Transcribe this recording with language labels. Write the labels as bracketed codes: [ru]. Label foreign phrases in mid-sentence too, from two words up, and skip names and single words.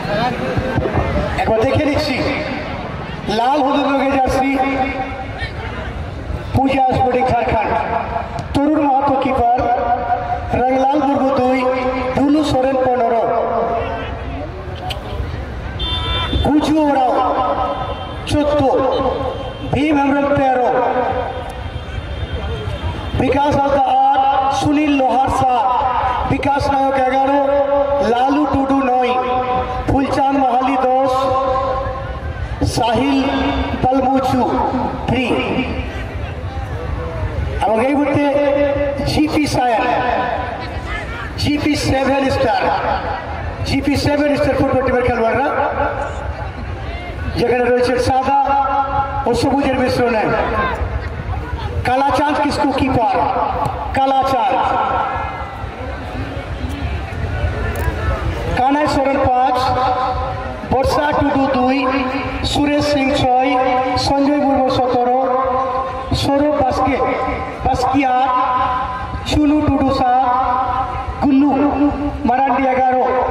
[bn] একবার দেখে নিচ্ছি লাল হলুদ রঙের জার্সি पूजा स्पोर्टिंग झारखंड तरुण महतो कीपर रंगलाल मुर्मू 2 दुलू सोरेन 15 गुजू ओराव 14 भीम हेम्ब्रम 13 विकास हालदा 8 सुनील लोहार 7 विकास नायक 11 लालू टुडू 9 फुलचांद महाली 10 साहिल बलमुचू 3 এবং এই মুহূর্তে জিপি সায়ান জিপি 7 স্টার ফুটবল টিমের খেলোয়াড়রা যেখানে রয়েছে সাদা ও সবুজের মিশ্রণে কালাচাঁদ কিসকু কিপার কালাচাঁদ কানাই সোরেন 5 বর্ষা টুডু 2 সুরেশ সিং 6 সঞ্জয় মুর্মু 17 सौरभ बास्किया चुनू टुडू 7 गुल्लू मरांडी 11